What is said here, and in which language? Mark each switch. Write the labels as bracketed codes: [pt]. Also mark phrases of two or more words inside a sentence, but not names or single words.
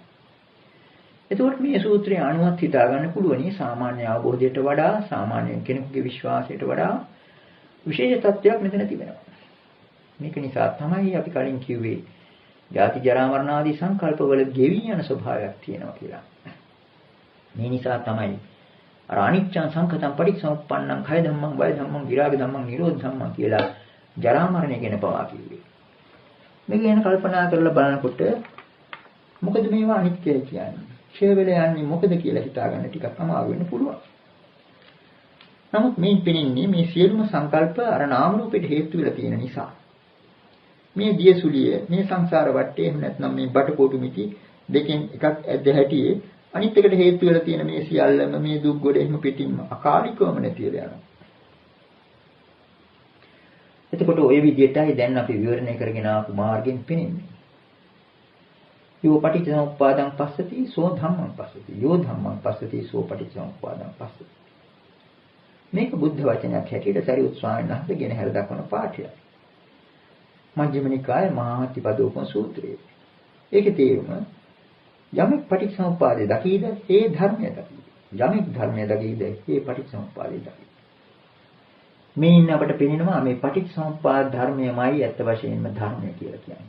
[si] එතකොට මේ සූත්‍රයේ අනුවත් හිතා ගන්න පුළුවනි සාමාන්‍ය අවබෝධයට වඩා සාමාන්‍ය කෙනෙකුගේ විශ්වාසයට වඩා විශේෂ තත්ත්වයක් මෙතන තිබෙනවා. මේක නිසා තමයි අපි කලින් කිව්වේ ජාති ජරා මරණ ආදී සංකල්පවල ගෙවි යන ස්වභාවයක් තියෙනවා කියලා. මේ නිසා තමයි අර [pi] අනිච්චං සංඛතං පටිච්චසමුප්පන්නං khය ධම්මං වය ධම්මං විරාග ධම්මං නිරෝධ ධම්මං [si] කියලා ජරා මරණය ගැන පවා කිව්වේ. මේක ගැන කල්පනා කරලා බලනකොට මොකද මේවා අනිත්‍යයි කියන්නේ? ක්ෂය වෙලා යන්නේ මොකද කියලා හිතාගන්න ටිකක් අමාරු වෙන්න පුළුවන්. නමුත් මේ පිනින්නේ මේ සියලුම සංකල්ප අර නාම රූපෙට හේතු වෙලා තියෙන නිසා. මේ දියසුලිය මේ සංසාර වටේ එහෙම නැත්නම් මේ බටකොටු මිටි දෙකෙන් එකක් ඇද්ද හැටියේ අනිත් එකට හේතු වෙලා තියෙන මේ සියල්ලම මේ දුක් ගොඩ එහෙම පිටින්ම අකාලිකවම නැති වෙලා යනවා. එතකොට ওই විදිහටයි දැන් අපි විවරණය කරගෙන ආපු මාර්ගයෙන් පෙනෙන්නේ. [pi] යෝ පටිච්චසමුප්පාදං පස්සති සෝ ධම්මං පස්සති යෝ ධම්මං පස්සති සෝ පටිච්චසමුප්පාදං පස්සති. [si] මේක බුද්ධ වචනයක් හැටියට සරියුත් ස්වාමීන් වහන්සේ ගෙන හැර දක්වන පාඨයක්. මජ්ක්‍ධිම නිකායේ මහාතිපදෝපම සූත්‍රයේ. ඒකේ තේරුම යමෙක් පටිච්චසමුප්පාදේ දකීද ඒ ධර්මය දකීද. යමෙක් ධර්මය දකීද ඒ පටිච්චසමුප්පාදේ දකීද. මේ ඉන්න අපට පෙනෙනවා මේ පටිච්චසමුප්පාද ධර්මයමයි ඇත්ත වශයෙන්ම ධර්මය කියලා කියන්නේ.